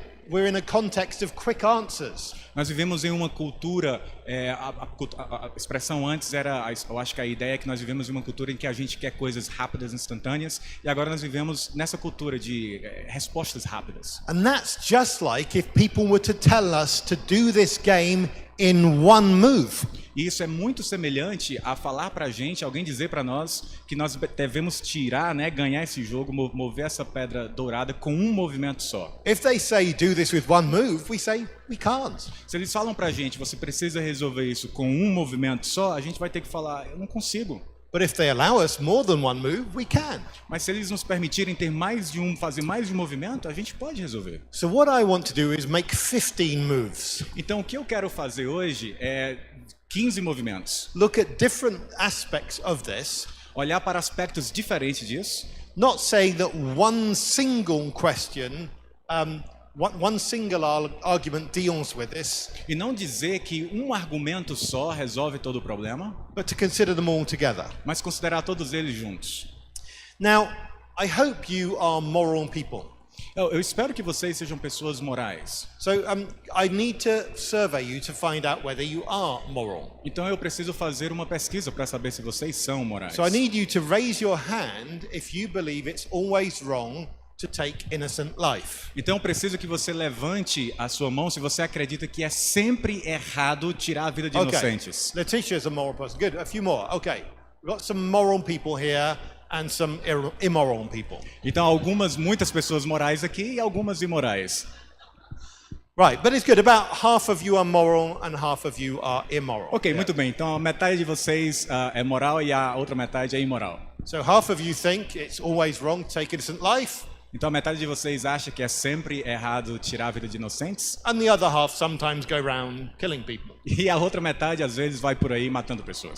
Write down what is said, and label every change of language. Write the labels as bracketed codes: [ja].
[en] We're in a context of quick answers. [pt] Nós vivemos em uma cultura, a expressão antes era, eu acho que a ideia é que nós vivemos em uma cultura em que a gente quer coisas rápidas, instantâneas, e agora nós vivemos nessa cultura de respostas rápidas. [en] And that's just like if people were to tell us to do this game in one move. [pt] E isso é muito semelhante a falar pra gente, alguém dizer para nós que nós devemos tirar, né, ganhar esse jogo, mover essa pedra dourada com um movimento só. [en] If they say do this with one move, we say we can't. [pt] Se eles falam pra gente, você precisa resolver isso com um movimento só, a gente vai ter que falar, eu não consigo. [en] But if they allow us more than one move, we can. [pt] Mas se eles nos permitirem ter fazer mais de um movimento, a gente pode resolver. [en] So what I want to do is make 15 moves. [pt] Então o que eu quero fazer hoje é 15 movimentos. [en] Look at different aspects of this. [pt] Olhar para aspectos diferentes disso. [en] Not saying that one single question, one single argument deals with this. [pt] E não dizer que um argumento só resolve todo o problema. [en] But to consider them all together. [pt] Mas considerar todos eles juntos. [en] Now, I hope you are moral people. [pt] Eu espero que vocês sejam pessoas morais. [en] So I need to survey you to find out whether you are moral. [pt] Então eu preciso fazer uma pesquisa para saber se vocês são morais. [en] So I need you to raise your hand if you believe it's always wrong to take innocent life. [pt] Então eu preciso que você levante a sua mão se você acredita que é sempre errado tirar a vida de inocentes. [en] Letitia's a moral person. Good. A few more. Okay. We've got some moral people here and some immoral people. [pt] Então muitas pessoas morais aqui e algumas imorais. [en] Right, but it's good. About half of you are moral and half of you are immoral. [pt] Ok, muito bem. Então a metade de vocês é moral e a outra metade é imoral. [en] So half of you think it's always wrong to take innocent life. [pt] Então a metade de vocês acha que é sempre errado tirar a vida de inocentes. [en] And the other half sometimes go around killing people. [pt] E a outra metade às vezes vai por aí matando pessoas.